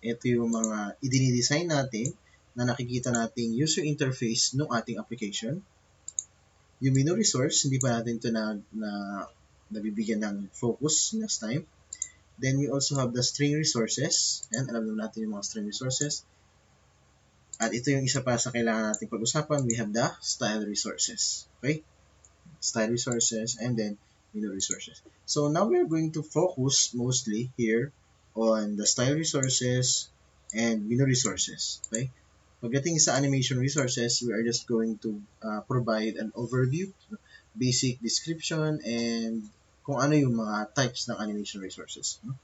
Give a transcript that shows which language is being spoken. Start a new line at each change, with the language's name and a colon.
Filipino: Ito yung mga i-design natin na nakikita nating user interface ng ating application. Yung menu resource, hindi pa natin ito nabibigyan ng focus last time.
English: Then we also have the string resources.
Filipino: And alam naman natin yung mga string resources. At ito yung isa pa sa kailangan natin pag-usapan.
English: We have the style resources. Okay? Style resources and then menu resources. So now we are going to focus mostly here on the style resources and menu resources. Okay?
Filipino: Pagdating sa animation resources,
English: we are just going to provide an overview, basic description, and
Filipino: kung ano yung mga types ng animation resources.